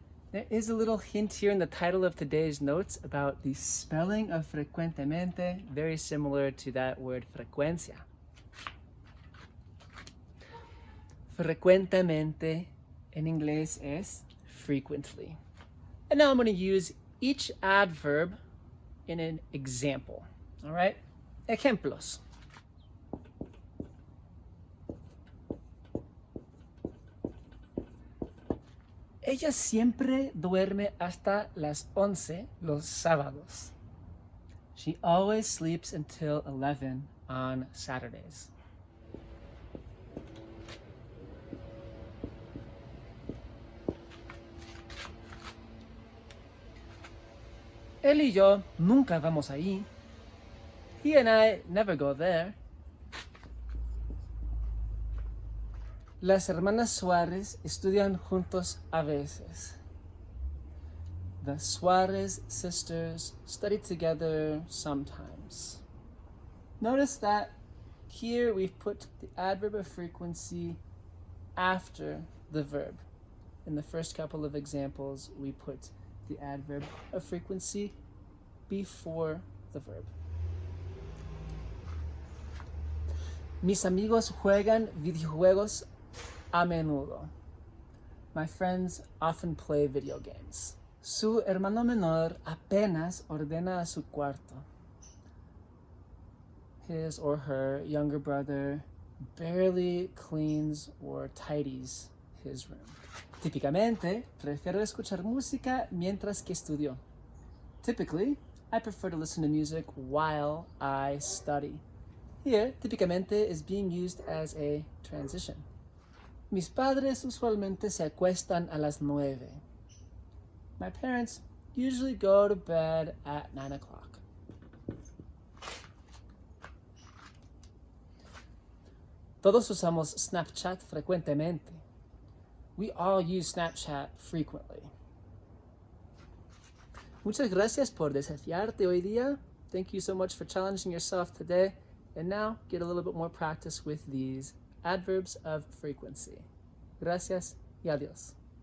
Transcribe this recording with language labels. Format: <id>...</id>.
<en>There is a little hint here in the title of today's notes about the spelling of frecuentemente, very similar to that word frecuencia.</en> <es>Frecuentemente in inglés es frequently.</es> <en>And now I'm going to use each adverb in an example. All right? Ejemplos.</en> <es>Ella siempre duerme hasta las 11 los sábados.</es> <en>She always sleeps until 11 on Saturdays.</en> <es>Él y yo nunca vamos ahí.</es> <en>He and I never go there.</en> <es>Las hermanas Suárez estudian juntos a veces.</es> <en>The Suárez sisters study together sometimes. Notice that here we've put the adverb of frequency after the verb. In the first couple of examples, we put the adverb of frequency before the verb.</en> <es>Mis amigos juegan videojuegos a menudo.</es> <en>My friends often play video games.</en> <es>Su hermano menor apenas ordena su cuarto.</es> <en>His or her younger brother barely cleans or tidies his room.</en> <es>Típicamente, prefiero escuchar música mientras que estudio.</es> <en>Typically, I prefer to listen to music while I study. Here, típicamente is being used as a transition.</en> <es>Mis padres usualmente se acuestan a las 9.</es> <en>My parents usually go to bed at 9 o'clock.</en> <es>Todos usamos Snapchat frecuentemente.</es> <en>We all use Snapchat frequently.</en> <es>Muchas gracias por desafiarte hoy día.</es> <en>Thank you so much for challenging yourself today. And now get a little bit more practice with these adverbs of frequency.</en> <es>Gracias y adiós.</es>